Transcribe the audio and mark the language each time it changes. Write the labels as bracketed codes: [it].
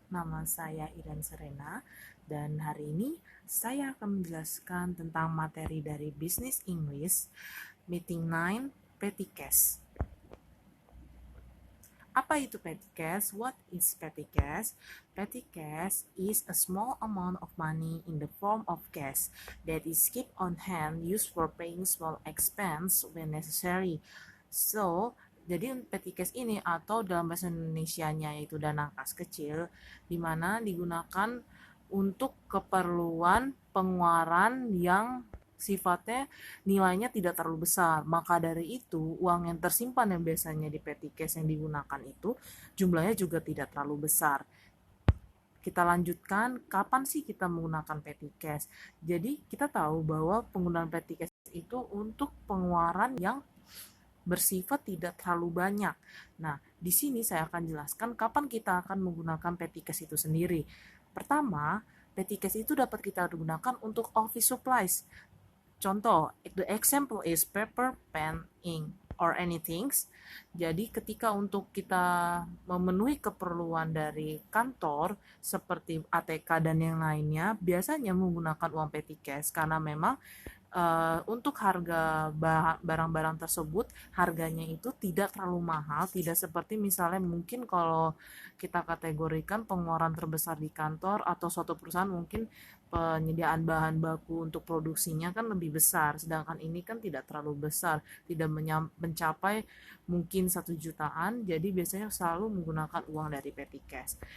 [id] Nama saya Iren Serena dan hari ini saya akan menjelaskan tentang materi dari Business English Meeting 9 Petty Cash. Apa itu petty cash? [en] What is petty cash? Petty cash is a small amount of money in the form of cash that is kept on hand used for paying small expense when necessary. [id] So, jadi petty cash ini atau dalam bahasa Indonesianya yaitu dana kas kecil di mana digunakan untuk keperluan pengeluaran yang sifatnya nilainya tidak terlalu besar. Maka dari itu, uang yang tersimpan yang biasanya di petty cash yang digunakan itu jumlahnya juga tidak terlalu besar. Kita lanjutkan, kapan sih kita menggunakan petty cash? Jadi, kita tahu bahwa penggunaan petty cash itu untuk pengeluaran yang bersifat tidak terlalu banyak. Nah, di sini saya akan jelaskan kapan kita akan menggunakan petty cash itu sendiri. Pertama, petty cash itu dapat kita gunakan untuk office supplies. Contoh, [en] the example is paper, pen, ink, or anything. [id] Jadi ketika untuk kita memenuhi keperluan dari kantor seperti ATK dan yang lainnya, biasanya menggunakan uang petty cash karena memang untuk harga barang-barang tersebut harganya itu tidak terlalu mahal, tidak seperti misalnya mungkin kalau kita kategorikan pengeluaran terbesar di kantor atau suatu perusahaan mungkin penyediaan bahan baku untuk produksinya kan lebih besar, sedangkan ini kan tidak terlalu besar, tidak mencapai mungkin 1 jutaan, jadi biasanya selalu menggunakan uang dari petty cash.